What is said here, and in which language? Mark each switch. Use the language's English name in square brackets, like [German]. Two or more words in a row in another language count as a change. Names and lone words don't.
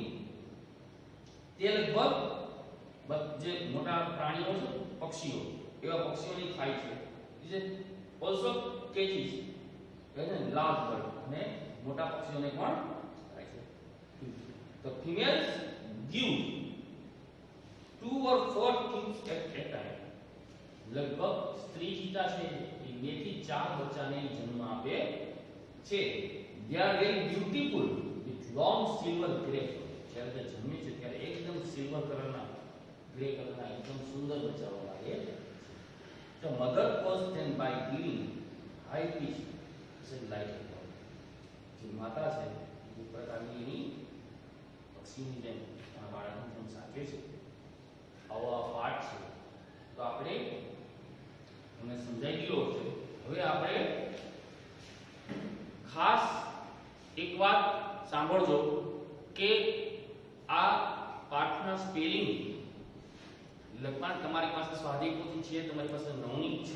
[Gujarati] તે લગભગ જે મોટા પ્રાણીઓ છે, પક્ષીઓ, એવા પક્ષીઓની ખાય છે. જે [English] also catches [Gujarati] એટલે [English] large bird [Gujarati] અને મોટા પક્ષીઓને પણ ખાય છે. [English] The females give 2 or 4 chicks at a time. [Gujarati] લગભગ સ્ત્રી ચિત્તા છે એ 2 થી 4 બચ્ચાને જન્મ આપે છે. [English] they are very beautiful with long silver gray. [Gujarati] જ્યારે તે જન્મે છે ત્યારે એકદમ સિલ્વર કલરના, ગ્રે કલરના એકદમ સુંદર બચ્ચાઓ લાગે છે. [English] The mother calls them by giving high pitch like a dog. [Gujarati] જે માતા છે એ પ્રકારની એની પક્ષીની જેમ એના બાળકની જેમ સાચવે છે. આવો આ પાઠ છે. તો આપણે તમને સમજાઈ ગયો છે. હવે આપણે ખાસ એક વાત સાંભળજો કે આ પાઠના સ્પેલિંગ લખવાનું તમારી પાસે સ્વાધ્યાય પોથી છે, તમારી પાસે નવનીત છે.